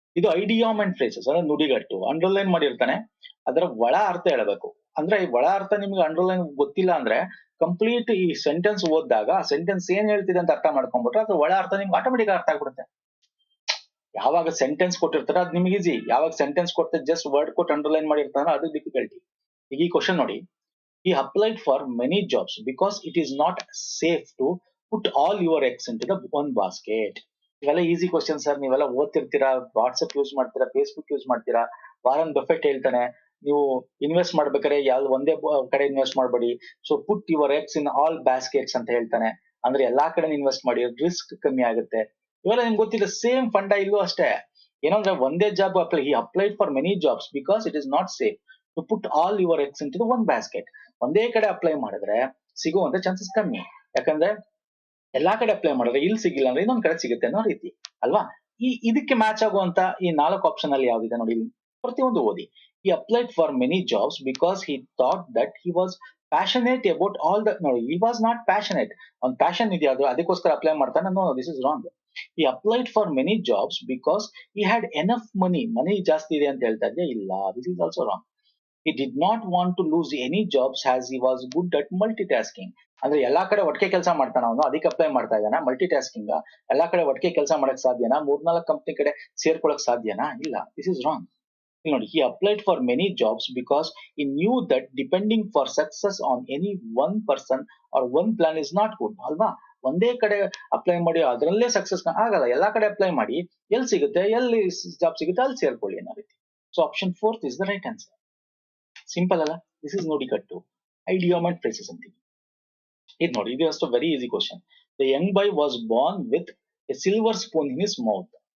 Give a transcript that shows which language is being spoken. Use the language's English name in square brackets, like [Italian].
[Kannada] ಇದು ಐಡಿಯಾಮ್ and phrases ಅಂದ್ರೆ ನುಡಿಗಟ್ಟು. ಅಂಡರ್ಲೈನ್ ಮಾಡಿರ್ತಾನೆ, ಅದರ ಒಳ ಅರ್ಥ ಹೇಳಬೇಕು. ಅಂದ್ರೆ ಈ ಒಳ ಅರ್ಥ ನಿಮ್ಗೆ ಅಂಡರ್ಲೈನ್ ಗೊತ್ತಿಲ್ಲ ಅಂದ್ರೆ ಕಂಪ್ಲೀಟ್ ಈ ಸೆಂಟೆನ್ಸ್ ಓದಿದಾಗ ಆ ಸೆಂಟೆನ್ಸ್ ಏನ್ ಹೇಳ್ತಿದೆ ಅಂತ ಅರ್ಥ ಮಾಡ್ಕೊಂಡ್ಬಿಟ್ರೆ ಅದ್ರ ಒಳ ಅರ್ಥ ನಿಮ್ಗೆ ಆಟೋಮೆಟಿಕ್ ಅರ್ಥ ಆಗ್ಬಿಡುತ್ತೆ. ಯಾವಾಗ ಸೆಂಟೆನ್ಸ್ ಕೊಟ್ಟಿರ್ತಾರ ಅದು ನಿಮ್ಗೆ ಈಸಿ. ಯಾವಾಗ ಸೆಂಟೆನ್ಸ್ ಕೊಡ್ತಾರೆ ಜಸ್ಟ್ ವರ್ಡ್ ಕೊಟ್ಟು ಅಂಡರ್ಲೈನ್ ಮಾಡಿರ್ತಾರ ಅದು ಡಿಫಿಕಲ್ಟಿ. ಈಗ ಈ ಕ್ವಶನ್ ನೋಡಿ, [English] he applied for many jobs because it is not safe to put all your eggs into the one basket. [Kannada] ಇವೆಲ್ಲ ಈಸಿ ಕ್ವಶನ್ ಸರ್. ನೀವೆಲ್ಲ ಓದ್ತಿರ್ತೀರಾ, ವಾಟ್ಸ್ಆಪ್ ಯೂಸ್ ಮಾಡ್ತೀರಾ, ಫೇಸ್ಬುಕ್ ಯೂಸ್ ಮಾಡ್ತೀರಾ. ವಾರನ್ ಬಫೆಟ್ ಹೇಳ್ತಾನೆ, ನೀವು ಇನ್ವೆಸ್ಟ್ ಮಾಡ್ಬೇಕಾದ್ರೆ ಯಾವ್ದು ಒಂದೇ ಕಡೆ ಇನ್ವೆಸ್ಟ್ ಮಾಡಬೇಡಿ. [English] so put your eggs in all baskets [Kannada] ಅಂತ ಹೇಳ್ತಾನೆ. ಅಂದ್ರೆ ಎಲ್ಲಾ ಕಡೆ ಇನ್ವೆಸ್ಟ್ ಮಾಡಿ, ರಿಸ್ಕ್ ಕಮ್ಮಿ ಆಗುತ್ತೆ. ಇವೆಲ್ಲ ನಿಮ್ಗೆ ಗೊತ್ತಿಲ್ಲ. ಸೇಮ್ ಫಂಡ ಇಲ್ಲೂ ಅಷ್ಟೇ. ಏನಂದ್ರೆ ಒಂದೇ job [English] Applied for many jobs because it is not safe to put all your eggs into one basket. [Kannada] ಒಂದೇ ಕಡೆ ಅಪ್ಲೈ ಮಾಡಿದ್ರೆ ಸಿಗುವಂತ ಚಾನ್ಸಸ್ ಕಮ್ಮಿ. ಯಾಕಂದ್ರೆ ಎಲ್ಲಾ ಕಡೆ ಅಪ್ಲೈ ಮಾಡಿದ್ರೆ ಇಲ್ಲಿ ಸಿಗಿಲ್ಲ ಅಂದ್ರೆ ಇನ್ನೊಂದ್ ಕಡೆ ಸಿಗುತ್ತೆ ಅನ್ನೋ ರೀತಿ ಅಲ್ವಾ? ಇದಕ್ಕೆ ಮ್ಯಾಚ್ ಆಗುವಂತ ಈ 4 ಆಪ್ಷನ್ ಅಲ್ಲಿ ಯಾವ್ದಿದೆ ನೋಡಿ, ಪ್ರತಿಯೊಂದು ಓದಿ. [English] He applied for many jobs because he thought that he was passionate about all the. [Kannada] ನೋಡಿ, [English] He was not passionate. [Kannada] ಅವ್ನ್ ಪ್ಯಾಷನ್ ಇದೆಯಾ ಅದು ಅದಕ್ಕೋಸ್ಕರ ಅಪ್ಲೈ ಮಾಡ್ತಾನೆ? [English] No, this is wrong. He applied for many jobs because he had enough money [Kannada] ಜಾಸ್ತಿ ಇದೆ ಅಂತ ಹೇಳ್ತಾ ಇದೆಯಾ? [English] ಇಲ್ಲ, this is also wrong. He did not want to lose any jobs as he was good at multitasking. [Kannada] ಅಂದ್ರೆ ಎಲ್ಲಾ ಕಡೆ ಒಟ್ಟಿಗೆ ಕೆಲಸ ಮಾಡ್ತಾನ ಅವನು, ಅದಕ್ಕೆ ಅಪ್ಲೈ ಮಾಡ್ತಾ ಇದ್ದಾನ. ಮಲ್ಟಿ ಟಾಸ್ಕಿಂಗ್ ಎಲ್ಲಾ ಕಡೆ ಒಟ್ಟಿಗೆ ಕೆಲಸ ಮಾಡಕ್ ಸಾಧ್ಯನಾ? 3-4 ಕಂಪ್ನಿ ಕಡೆ ಸೇರ್ಕೊಳಕ್ ಸಾಧ್ಯನಾ? ಇಲ್ಲ, [English] This is wrong. ನೋಡಿ, he applied for many jobs because he knew that depending for success on any one person or one plan is not good. [Kannada] ಅಲ್ವಾ? ಒಂದೇ ಕಡೆ ಅಪ್ಲೈ ಮಾಡಿ ಅದರಲ್ಲೇ ಸಕ್ಸಸ್ ಆಗಲ್ಲ. ಎಲ್ಲಾ ಕಡೆ ಅಪ್ಲೈ ಮಾಡಿ ಎಲ್ಲಿ ಸಿಗುತ್ತೆ, ಎಲ್ಲಿ ಜಾಬ್ ಸಿಗುತ್ತೆ ಅಲ್ಲಿ ಸೇರ್ಕೊಳ್ಳಿ ಅನ್ನೋ ರೀತಿ. [English] So option 4 is the right answer. Simple ಅಲ್ಲ? This is ನುಡಿಗಟ್ಟು, idiom and phrases ಅಂತೀವಿ. [Kannada] ಇದು ನೋಡಿ, ಇದು ಅಷ್ಟು [English] Very easy question. The young boy was born with a silver spoon in his mouth.